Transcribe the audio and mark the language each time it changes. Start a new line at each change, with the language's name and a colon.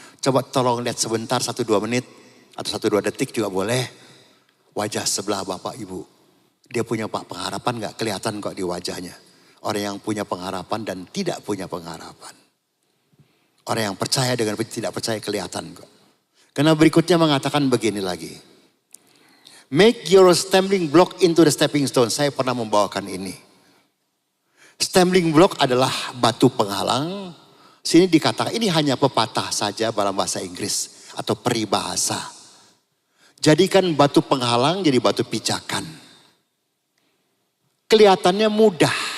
Indonesian: Coba tolong lihat sebentar 1-2 menit atau 1-2 detik juga boleh. Wajah sebelah Bapak Ibu. Dia punya pengharapan gak? Kelihatan kok di wajahnya. Orang yang punya pengharapan dan tidak punya pengharapan. Orang yang percaya dengan tidak percaya kelihatan kok. Karena berikutnya mengatakan begini lagi.
English: Make your stumbling block into the stepping stone.
Indonesian: Saya pernah membawakan ini. Stumbling block adalah batu penghalang. Sini dikatakan ini hanya pepatah saja dalam bahasa Inggris. Atau peribahasa. Jadikan batu penghalang jadi batu pijakan. Kelihatannya mudah.